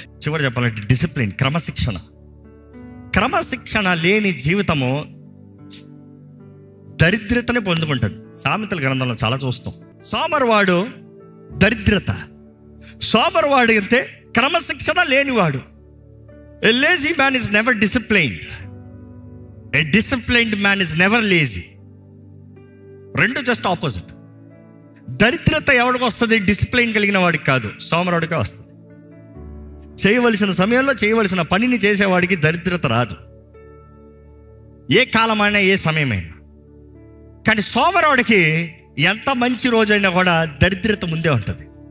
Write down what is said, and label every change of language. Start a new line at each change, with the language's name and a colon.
Telugu: చివరి చెప్పాలంటే డిసిప్లిన్, క్రమశిక్షణ లేని జీవితము దరిద్రతనే పొందుకుంటుంది. సామెతల గ్రంథంలో చాలా చూస్తాం. సోమరివాడు దరిద్రత, సోమరివాడు అంటే క్రమశిక్షణ లేనివాడు.
English: A lazy man is never disciplined. A disciplined man is never lazy.
Telugu: రెండు జస్ట్ ఆపోజిట్. దరిద్రత ఎవరికి వస్తుంది? డిసిప్లిన్ కలిగిన వాడికి కాదు, సోమరుడికే వస్తుంది. చేయవలసిన సమయంలో చేయవలసిన పనిని చేసేవాడికి దరిద్రత రాదు, ఏ కాలమైనా ఏ సమయమైనా. కానీ సోమవాడికి ఎంత మంచి రోజైనా కూడా దరిద్రత ముందే ఉంటుంది.